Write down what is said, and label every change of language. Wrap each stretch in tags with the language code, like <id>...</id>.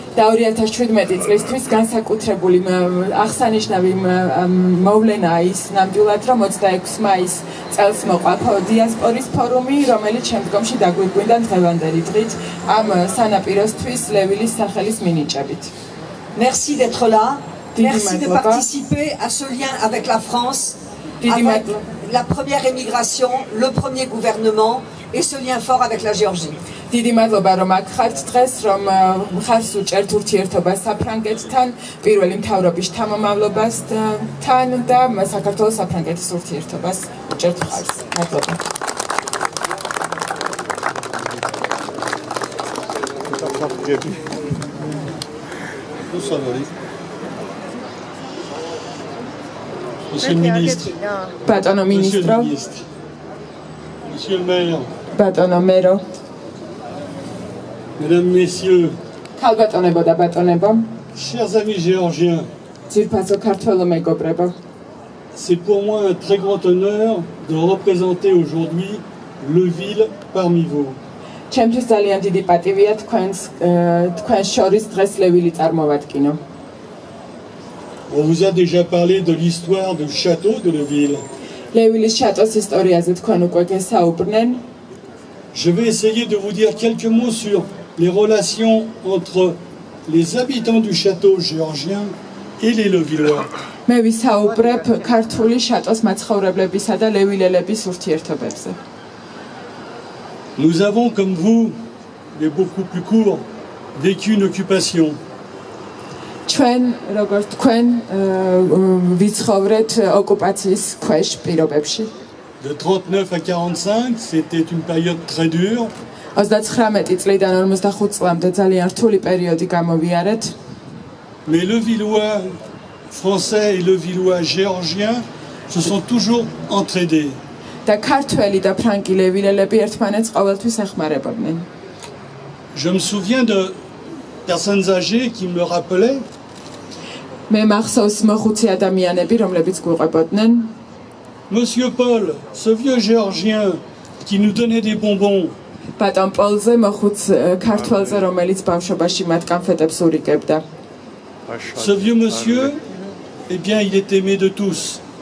<ka>და 2017 წლისთვის განსაკუთრებული აღსანიშნავი მოვლენაა ის ნამდვილად, რომ 26 მაისს წელს მოყვა დიასპორის ფორუმი, რომელიც შემდგომში დაგვირგვინდა დღევანდელი დღით ამ სანაპიროსთვის ლევილის სახელის მინიჭებით.</ka> <fr>Merci d'être là. Merci de participer à ce lien avec la France, avec la première émigration, le premier gouvernement et ce lien fort avec la Géorgie.</fr> <ka>დიდი მადლობა რომ აქ ხართ დღეს, რომ მხარს უჭერთ ურთიერთობას საფრანგეთთან, პირველი მთავრობის შთამომავლობასთან და საქართველოს საფრანგეთის ურთიერთობას უჭერთ მხარს. მადლობა.</ka> <fr>Monsieur le ministre,</fr> <ka>ბატონო მინისტრო,</ka> <fr>Monsieur le maire,</fr> <ka>ბატონო მერო,</ka> <fr>Mesdames, Messieurs,</fr> <ka>ქალბატონებო და ბატონებო,</ka> <fr>chers amis géorgiens,</fr> <ka>ძირფასო ქართველო მეგობრებო,</ka> <fr>C'est pour moi un très grand honneur de représenter aujourd'hui Leuville parmi vous.</fr> <ka>ჩემთვის ძალიან დიდი პატივია თქვენს შორის დღეს ლევილი წარმოვადგინო.</ka> <fr>On vous a déjà parlé de l'histoire du château de Leuville.</fr> <ka>ლევილის შატოს ისტორიაზე თქვენ უკვე გესაუბრნენ.</ka> <fr>Je vais essayer de vous dire quelques mots sur les relations entre les habitants du château géorgien et les Leuvillois.</fr> <ka>მე ვისაუბრებ ქართული შატოს მაცხოვრებლებისა და ლევილელების ურთიერთობებზე.</ka> <fr>Nous avons, comme vous, mais beaucoup plus court, vécu une occupation.</fr> <ka>ჩვენ როგორც თქვენ ვიცხოვრეთ ოკუპაციის ქვეშ პირობებში.</ka> <fr>De 39 à 45, c'était une période très dure.</fr> <ka>39 წლიდან 45 წლამდე ძალიან რთული პერიოდი გამოვიარეთ.</ka> <fr>Mais le Villois français et le Villois géorgien se sont toujours entraidés.</fr> <ka>და ქართველი და ფრანკი ლევილელები ერთმანეთს ყოველთვის ეხმარებოდნენ.</ka> <fr>Je me souviens de personnes âgées qui me rappelaient</fr> <ka>მე მახსოვს მოხუცი ადამიანები, რომლებიც გვიყვებოდნენ.</ka> <fr>Monsieur Paul, ce vieux géorgien qui nous donnait des bonbons.</fr> <ka>ბატონ პოლზე მოხუც ქართველზე, რომელიც ბავშვობაში მათ კანფეტებს ურიგებდა.</ka> <fr>Ce vieux monsieur, eh bien, il est aimé de tous.</fr>